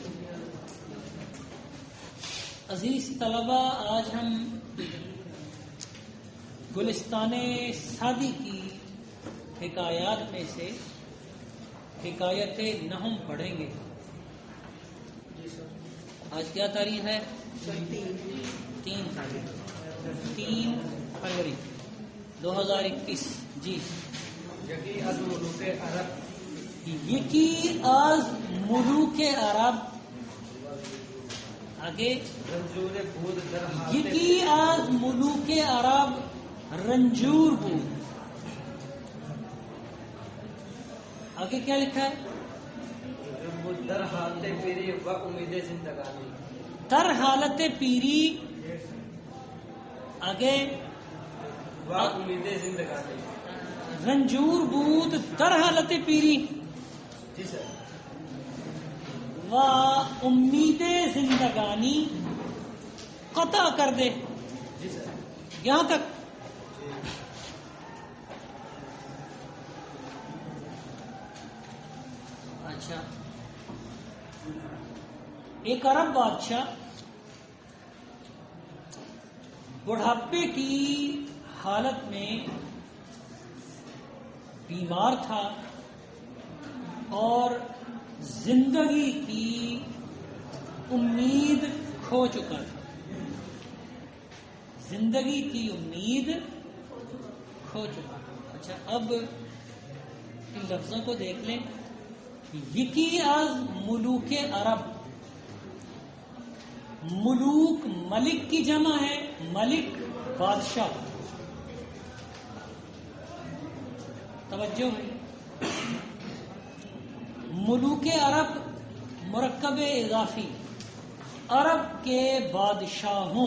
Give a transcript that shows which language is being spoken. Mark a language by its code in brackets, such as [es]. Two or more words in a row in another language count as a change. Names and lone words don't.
[ur] عزیز طلبہ، آج ہم گلستان سعدی کی حکایات میں سے حکایت نحم پڑھیں گے. آج کیا تاریخ ہے؟ 3 فروری 2021. جی. [fa] یکی از ملوک عرب آگے. یکی از ملوک عرب رنجور بود. [ur] آگے کیا لکھا ہے؟ [fa] در حالت پیری و امید زندگانی. در حالت پیری آگے و امید زندگانی. رنجور بود در حالت پیری [ur] جی سر. [fa] و امید زندگانی قطع کر دے. [ur] جی سر. یہاں تک. اچھا، ایک عرب بادشاہ بڑھاپے کی حالت میں بیمار تھا اور زندگی کی امید کھو چکا تھا. زندگی کی امید کھو چکا تھا. اچھا، اب ان لفظوں کو دیکھ لیں. [fa] یکی از ملوک عرب. [ur] ملوک ملک کی جمع ہے، ملک بادشاہ. توجہ ہے. [fa] ملوک عرب [ur] مرکب اضافی، عرب کے بادشاہوں.